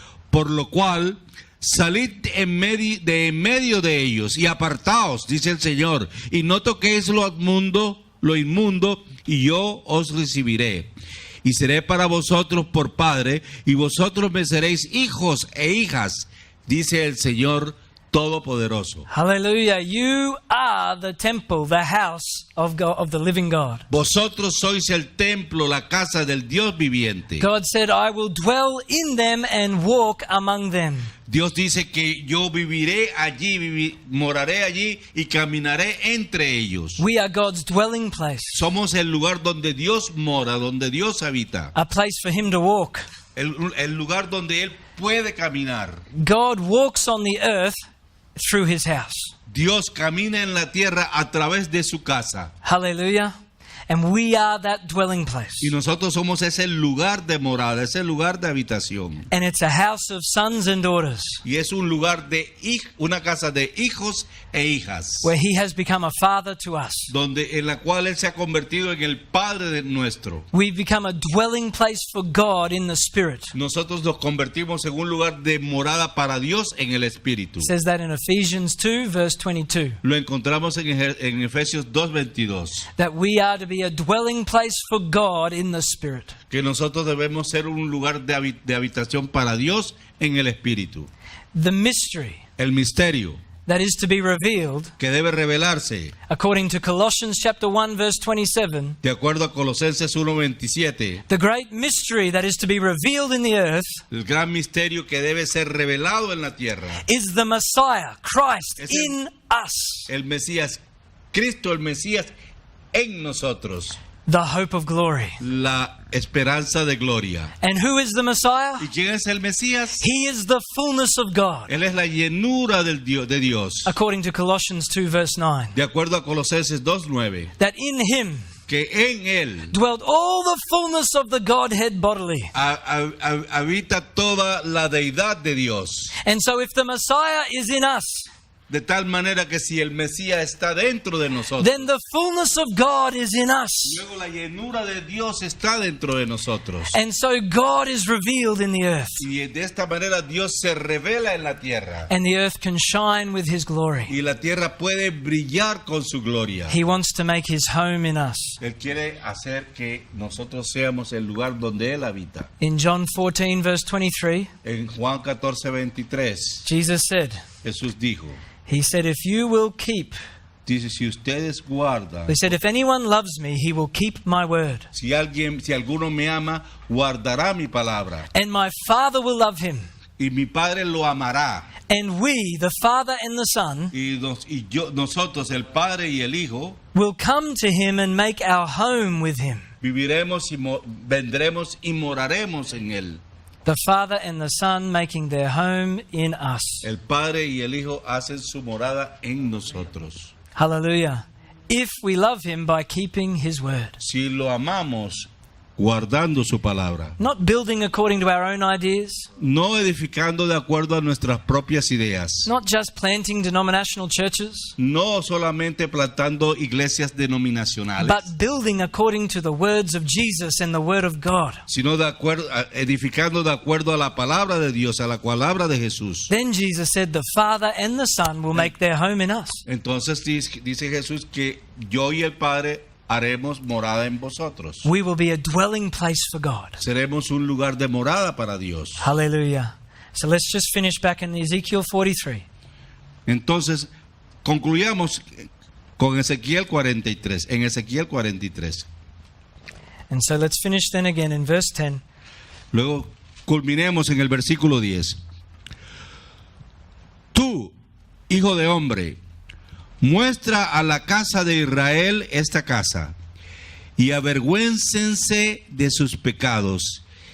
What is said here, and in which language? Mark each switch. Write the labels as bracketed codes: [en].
[es] Por lo cual, salid en medio de ellos, y apartaos, dice el Señor, y no toquéis lo inmundo, y yo os recibiré. Y seré para vosotros por padre, y vosotros me seréis hijos e hijas, dice el Señor Todopoderoso. [en] Hallelujah. You are the temple, the house of God, of the living God. [es] Vosotros sois el templo, la casa del Dios viviente. [en] God said, I will dwell in them and walk among them. [es] Dios dice que yo viviré allí, moraré allí y caminaré entre ellos. [en] We are God's dwelling place, [es] Somos el lugar donde Dios mora, donde Dios habita. [en] a place for Him to walk. [es] El lugar donde Él puede caminar. [en] God walks on the earth through His house. [es] Dios camina en la tierra a través de su casa. [en] Hallelujah. And we are that dwelling place. [es] Y nosotros somos ese lugar de morada, ese lugar de habitación. [en] And it's a house of sons and daughters [es] Y es un lugar una casa de hijos e hijas. [en] where He has become a father to us. [es] En la cual Él se ha convertido en el Padre de nuestro. [en] We've become a dwelling place for God in the Spirit. [es] Nosotros nos convertimos en un lugar de morada para Dios en el Espíritu. [en] It says that in Ephesians 2 verse 22. [es] Lo encontramos en Efesios 2:22. [en] That we are to be a dwelling place for God in the Spirit. [es] Que nosotros debemos ser un lugar de habitación para Dios en el Espíritu. [en] The mystery [es] El misterio [en] that is to be revealed, [es] que debe revelarse, [en] according to Colossians chapter 1 verse 27, [es] de acuerdo a Colosenses 1:27, [en] the great mystery that is to be revealed in the earth [es] el gran misterio que debe ser revelado en la tierra, [en] is the Messiah, Christ, [es] Es el- [en] in us, [es] el Mesías, Cristo el Mesías en nosotros, [en] the hope of glory. [es] la esperanza de gloria. [en] And who is the Messiah? [es] ¿Y quién es el Mesías? [en] He is the fullness of God, [es] Él es la llenura de Dios, [en] according to Colossians 2 verse 9. [es] de acuerdo a Colosenses 2:9, [en] That in Him [es] que en Él [en] dwelt all the fullness of the Godhead bodily. [es] habita toda la deidad de Dios. [en] And so if the Messiah is in us, [es] De tal manera que si el Mesías está dentro de nosotros, [en] then the fullness of God is in us. [es] luego la llenura de Dios está dentro de nosotros. [en] And so God is revealed in the earth, [es] Y de esta manera Dios se revela en la tierra. [en] and the earth can shine with His glory. [es] Y la tierra puede brillar con su gloria. [en] He wants to make His home in us. [es] Él quiere hacer que nosotros seamos el lugar donde Él habita. [en] In John 14 verse 23, [es] En Juan 14:23, [en] Jesus said, [es] Jesús dijo, [en] He said, if you will keep, [es] dice, si ustedes guardan, [en] He said, if anyone loves me, he will keep my word. [es] si alguno me ama, guardará mi palabra. [en] And my Father will love him. [es] Y mi Padre lo amará. [en] And we, the Father and the Son, [es] Nosotros, el Padre y el Hijo, [en] will come to him and make our home with him. [es] viviremos y vendremos y moraremos en Él. [en] The Father and the Son making their home in us. [es] El Padre y el Hijo hacen su morada en nosotros. [en] Hallelujah. If we love him by keeping his word. [es] Si lo amamos, guardando su palabra. [en] Not building according to our own ideas. [es] No edificando de acuerdo a nuestras propias ideas. [en] Not just planting denominational churches. [es] No solamente plantando iglesias denominacionales. [en] But building according to the words of Jesus and the word of God. [es] Sino edificando de acuerdo a la palabra de Dios, a la palabra de Jesús. [en] Then Jesus said the Father and the Son will make their home in us. [es] Entonces dice Jesús que yo y el Padre haremos morada en vosotros. [en] We will be a dwelling place for God. [es] Seremos un lugar de morada para Dios. [en] Hallelujah. So let's just finish back in Ezekiel 43. [es] Entonces, concluyamos con Ezequiel 43, en Ezequiel 43. [en] And so let's finish then again in verse 10. [es] Luego culminemos en el versículo 10. Tú, hijo de hombre, muestra a la casa de Israel esta casa, y avergüéncense de sus pecados,